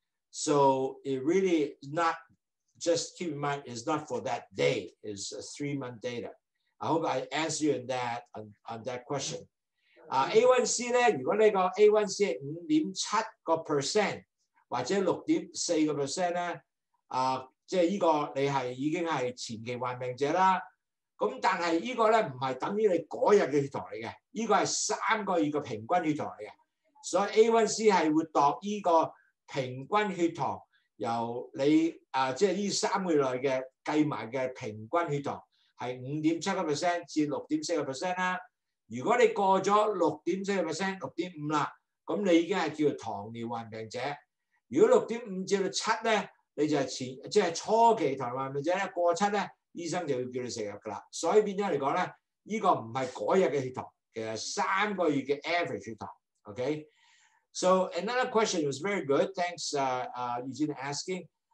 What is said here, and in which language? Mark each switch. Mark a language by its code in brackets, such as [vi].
[en] So it really is not, just keep in mind, it's not for that day, it's a 3-month data. I hope I answered you on that question. [yue] A1C 咧，如果你個 A1C 係 5.7% 或者 6.4% 咧，即係呢個你係已經係前期患病者啦。咁但係呢個咧唔係等於你嗰日嘅血糖嚟嘅，呢個係3個月嘅平均血糖嚟嘅。所以 A1C 係會度呢個平均血糖，由你即係呢3個月內嘅計埋嘅平均血糖係5.7% 至6.4% 啦。如果你過咗6.4%、6.5啦，咁你已經係叫做糖尿患病者。如果6.5至到7咧，你就係即係初期糖尿患病者咧，過7咧，醫生就要叫你食藥噶啦。所以變咗嚟講咧，呢個唔係嗰日嘅血糖，其實3個月嘅 average 血糖。 [en] Okay, so another question was very good. Thanks, Eugene, asking.